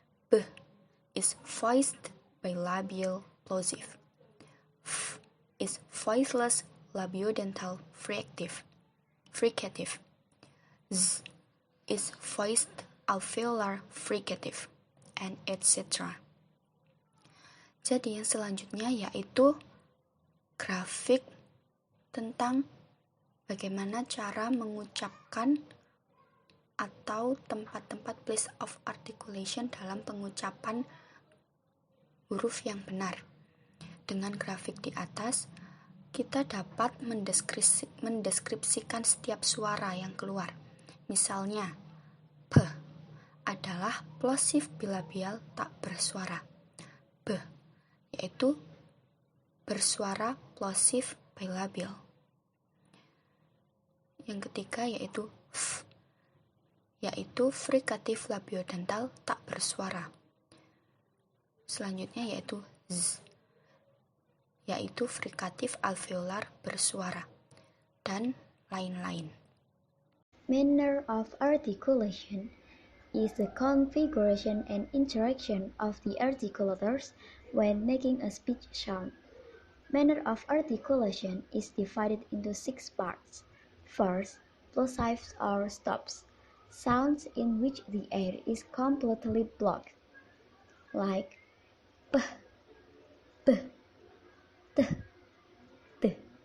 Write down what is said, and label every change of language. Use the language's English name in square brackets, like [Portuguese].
[English] B is voiced bilabial plosive. F is voiceless labiodental fricative. Z is voiced alveolar fricative, and etc. [Indonesian] Jadi yang selanjutnya yaitu grafik tentang bagaimana cara mengucapkan atau tempat-tempat [English] place of articulation [Indonesian] dalam pengucapan huruf yang benar. Dengan grafik di atas, kita dapat mendeskripsikan setiap suara yang keluar. Misalnya, P adalah plosive bilabial tak bersuara. B yaitu bersuara plosive bilabial. Yang ketiga yaitu F, yaitu fricative labiodental tak bersuara. Selanjutnya yaitu Z, yaitu fricative alveolar bersuara, dan lain-lain. [English] Manner of articulation is the configuration and interaction of the articulators when making a speech sound. Manner of articulation is divided into 6 parts. First, plosives or stops, sounds in which the air is completely blocked, like p, b, t, t.